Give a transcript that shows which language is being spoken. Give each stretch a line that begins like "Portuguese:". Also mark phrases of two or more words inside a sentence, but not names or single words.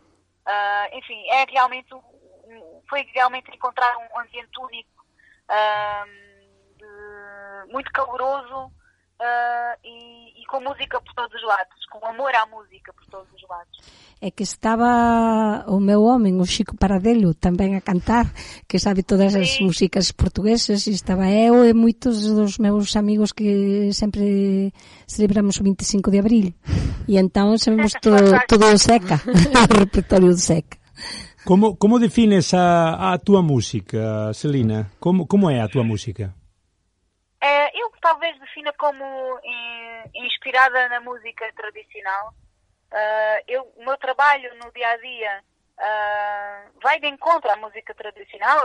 Portuguese: Enfim, foi realmente encontrar um ambiente único, muito caloroso, e com música por todos os lados, com amor à música por todos os lados.
Galician: É que estaba o meu homem, o Chico Paradelo, tamén a cantar, que sabe todas as músicas portuguesas, e estaba eu e moitos dos meus amigos que sempre celebramos o 25 de abril, e entón sabemos todo o Seca, o repertorio do Seca. Como defines a tua música, Celina? Como é a tua música?
Portuguese: Eu talvez defina como inspirada na música tradicional. O meu trabalho no dia-a-dia vai de encontro à música tradicional.